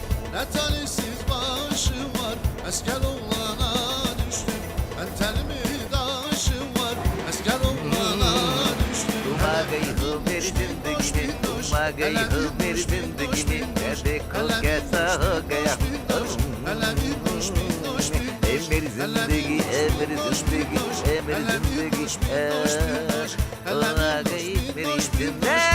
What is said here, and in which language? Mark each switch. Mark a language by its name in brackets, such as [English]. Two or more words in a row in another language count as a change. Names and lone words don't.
[Turkish] Ne talihsiz başım var, asker oğlana düştüm. Ben telimi daşım var, asker oğlana düştüm. [Hindi] तुम आ गई हो मेरी जिंदगी में, तुम आ गई हो मेरी जिंदगी में, मैं देखो कैसा हो गया। ए मेरी जिंदगी, ए मेरी जिंदगी, ए मेरी जिंदगी, तुम आ गई मेरी जिंदगी।